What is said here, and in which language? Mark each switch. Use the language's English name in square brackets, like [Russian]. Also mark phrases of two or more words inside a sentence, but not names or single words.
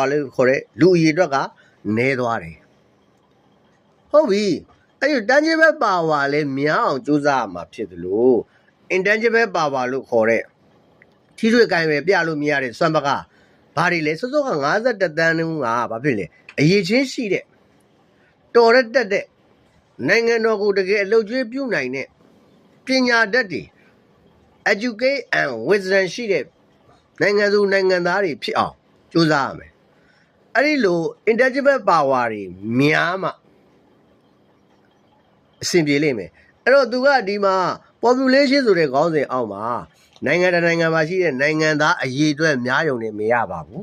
[Burmese] လို့ခေါ်တဲ့လူအရေအတွက်ကနည်းသွားတယ်ဟုတ်ပြီအဲ့ဒီ [English] tangible power [Burmese] လည်းများအောင်ကြိုးစားရမှာဖြစ်တယ်လို့ [English] intangible power [Burmese] လို့ခေါ်တဲ့ထီးထွေကိုင်းပဲပြလို့မရတဲ့စွမ်းပကားဘာတွေလဲစောစောက51တန်းနှုန်းကဘာဖြစ်လဲအရေးချင်းရှိတဲ့တော်ရက်တက်တဲ့နိုင်ငံတော်ကိုတကယ်အလုပ်ကျွေးပြုနိုင်တဲ့ပညာတတ်တွေ [English] educate and wisdom [Burmese] ရှိတဲ့နိုင်ငံသူနိုင်ငံသားတွေဖြစ်အောင်ကြိုးစားရမယ်အဲ့ဒီလို [English] intangible power [Burmese] တွေများမှအဆင်ပြေလိမ့်မယ်အဲ့တော့သူကဒီ မှာ population ဆိုတဲ့ခေါင်းစဉ်အောက်မှာနိုင်ငံတစ်နိုင်ငံမှာရှိတဲ့နိုင်ငံသားအရေအတွက်များယုံနေမရပါဘူး